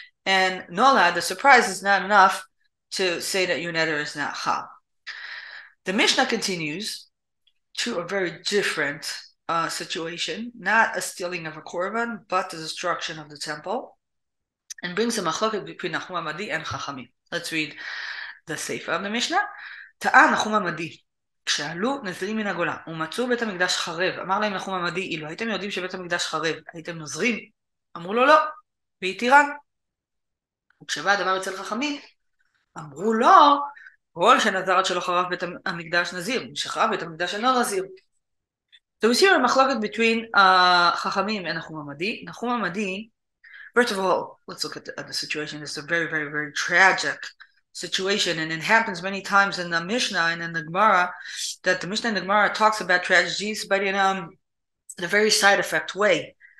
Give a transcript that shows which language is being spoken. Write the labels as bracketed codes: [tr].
[en] And nola, the surprise is not enough to say that your nether is not chal. The Mishnah continues to a very different situation, not a stealing of a korban, but the destruction of the temple, and brings a machloket between Nachum Hamadi and Chachamim. Let's read the Sefer of the Mishnah. [he] טען נחום המדי, כשעלו נזירים מן הגולה ומצאו בית המקדש חרב, אמר להם נחום המדי, אילו הייתם יודעים שבית המקדש חרב, הייתם נוזרים? אמרו לו לא, והתירן. וכשבא הדבר אצל חכמים, אמרו לו, כל שנזר עד שלא חרב בית המקדש נזיר, משחרב בית המקדש אינו נזיר. [en] So we see a machloket between Chachamim and Nachum Hamadi. Nachum Hamadi, first of all, let's look at the situation. It's a very, very, very tragic situation, and it happens many times in the Mishnah and in the Gemara that the Mishnah and the Gemara talks about tragedies, but in a very side effect way.